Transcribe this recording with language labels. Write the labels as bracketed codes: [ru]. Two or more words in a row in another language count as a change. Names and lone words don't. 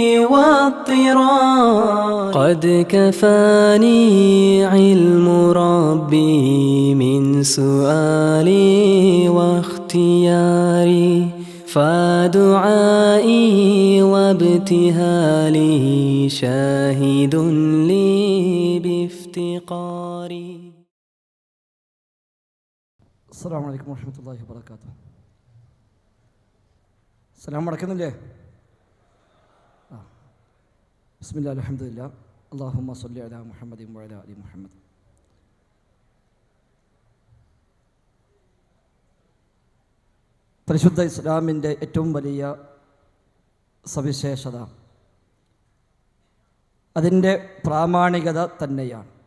[ar] واضطرار قد كفاني علم ربي من سؤالي واختياري فدعائي وابتهالي شاهد لي بافتقاري. السلام عليكم ورحمة الله وبركاته. [ml] സലാം അടക്കുന്നില്ലേ? [ar] بسم الله الحمد لله اللهم صل على محمد وعلى آل محمد. [ml] പരിശുദ്ധ ഇസ്ലാമിൻ്റെ ഏറ്റവും വലിയ സവിശേഷത അതിൻ്റെ പ്രാമാണികത തന്നെയാണ്.